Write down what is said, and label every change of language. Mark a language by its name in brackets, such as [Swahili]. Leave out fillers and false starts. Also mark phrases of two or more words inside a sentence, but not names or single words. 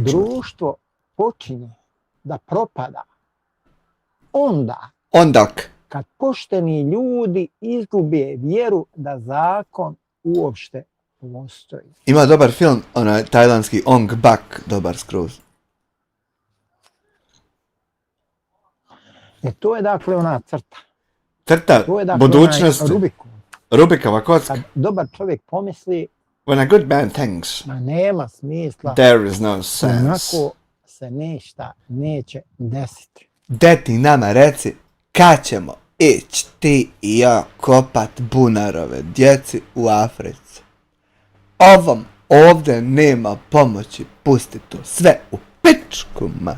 [Bosnian] Društvo počinje da propada onda kad pošteni ljudi izgube vjeru da zakon uopšte postoji. Ima dobar film, onaj tajlandski Ong Bak, dobar skroz. To je dakle ona crta. Crta To je dakle budućnosti. Rubikova kocka. Kad dobar čovjek pomisli, [English] When a good man thinks, [Bosnian] ma nema smisla, [English] there is no sense. [Bosnian] onako se ništa neće desiti. Deti nama reci, kad ćemo ići ti i ja kopat bunarove djeci u Africi. Ovom ovdje nema pomoći, pusti to sve u pičku mat.